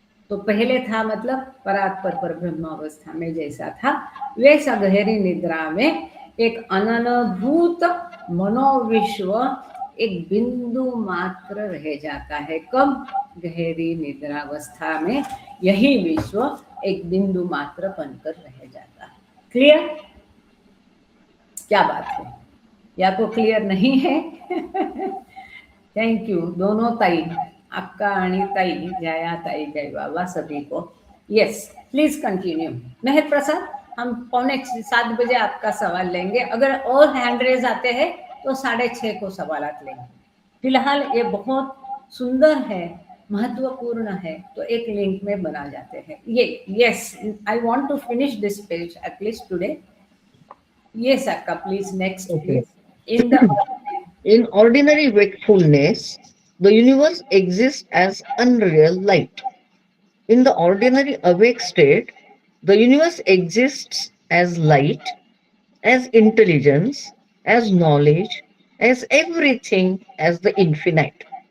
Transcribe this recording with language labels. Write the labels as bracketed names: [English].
[Hindi] तो पहले था मतलब परात्पर पर ब्रह्म अवस्था में जैसा था वैसा गहरी निद्रा में एक अननुभूत मनोविश्व एक बिंदु मात्र रह जाता है। कब? गहरी निद्रावस्था में यही विश्व एक बिंदु मात्र बनकर रह जाता है। क्लियर? क्या बात है, या तो क्लियर नहीं है? थैंक यू दोनों ताई, [Marathi] अक्का आणि ताई, जया ताई, [Hindi] जय बाबा सभी को। [English] Yes, please continue. [Hindi] मेहर प्रसाद, हम 6:45 आपका सवाल लेंगे। अगर और हैंड रेज आते हैं तो 6:30 को सवालात लेंगे। फिलहाल ये बहुत सुंदर है, महत्वपूर्ण है, तो एक लिंक में बना जाते हैं ये। [English] Yes, I want to finish this page at least today. Yes, Akka, please, next, Okay. please. In the In ordinary wakefulness, the universe exists as unreal light. In the ordinary awake state, the universe exists as light, as intelligence, as knowledge, as everything, as the infinite.